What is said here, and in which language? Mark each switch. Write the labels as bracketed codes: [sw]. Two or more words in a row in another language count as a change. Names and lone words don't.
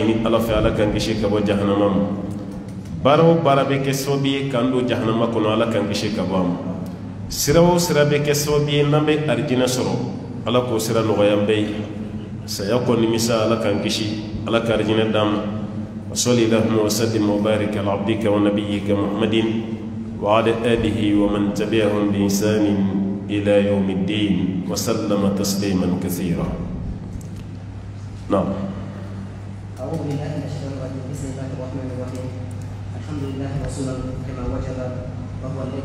[bm] ɲini ala fɛ ala k'an kisi ka bɔ jahanama ma baara o baara bɛ kɛ sababu ye k'an don jahanama kɔnɔ ala k'an kisi ka bɔ a ma sira o sira bɛ kɛ sababu ye n'an bɛ arijinɛ sɔrɔ ala k'o sira nɔgɔya an bɛɛ ye saya kɔ nimisa ala k'an kisi ala ka arijinɛ d'an ma [ar] وصل اللهم وسلم وبارك على عبدك ونبيك محمد وعلى آله ومن تبعهم بإحسان إلى يوم الدين وسلم تسليما كثيرا. [bm] Naam. [ar] أعوذ بالله من الشيطان الرجيم بسم الله الرحمن الرحيم الحمد لله رسولا كما وجب وهو الذي